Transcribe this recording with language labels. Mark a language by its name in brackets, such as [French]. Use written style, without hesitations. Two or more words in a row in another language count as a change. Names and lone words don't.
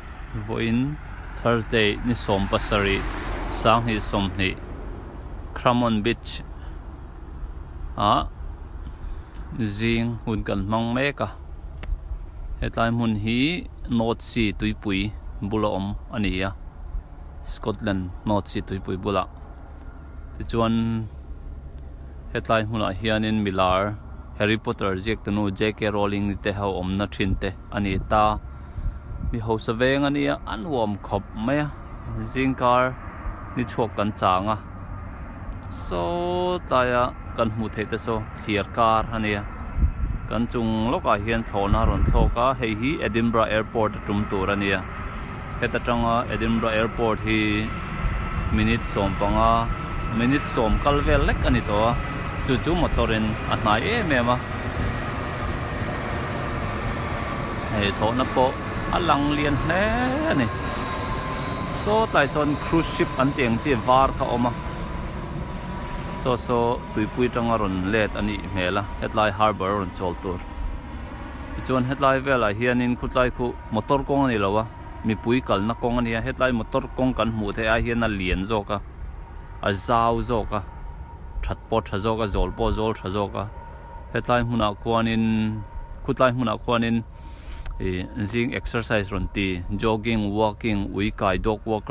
[Mizo] voin Thursday ni som pasari sang hi som ni Cramon Beach zing hun kan mang meka hetlai mun hi North Sea tuipui bula ania Scotland North Sea tuipui bula ti chuan hetlai huna hianin milar Harry Potter jek tunu J.K. Rowling ni te hau na thin te ani ta mi ho saveng ania anwom khop maya zingkar ni chok kan changa so taya kan mu the te so clear car ania kan chung loka hian thlona ron thloka hei hi Edinburgh Airport tum tur ania heta tanga Edinburgh Airport hi minute som kalvel lek ani to chu motorin anai mema hei thlona po alang lian hle ani so tai son [English] cruise ship [Mizo] an tiang chi var kha oma so tuipui tanga ron let ani mela hetlai harbor ron chol tur chuan hetlai vela hianin khutlai khu motor kong ani lawa mi pui kal na kong ani hetlai motor kong kan mu the a hian a lian zoka a zau zoka thatpo thazoka zolpo zol thazoka hetlai huna khuanin khutlai huna khuanin zing exercise ron ti [English] jogging walking [Mizo] uikai [English] dog walker